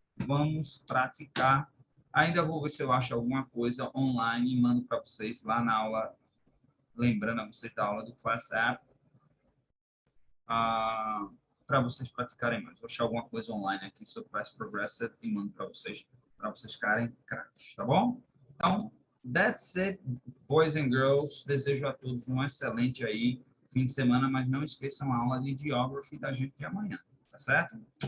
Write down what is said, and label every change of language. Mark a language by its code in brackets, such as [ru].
[pt] Vamos praticar. Ainda vou ver se eu acho alguma coisa online e mando para vocês lá na aula, lembrando a vocês da aula do Class App, para vocês praticarem mais. Vou achar alguma coisa online aqui sobre Past Progressive e mando para vocês ficarem craques, tá bom? Então, [en] that's it, boys and girls. [pt] Desejo a todos um excelente aí fim de semana, mas não esqueçam a aula de Geography da gente de amanhã, tá certo?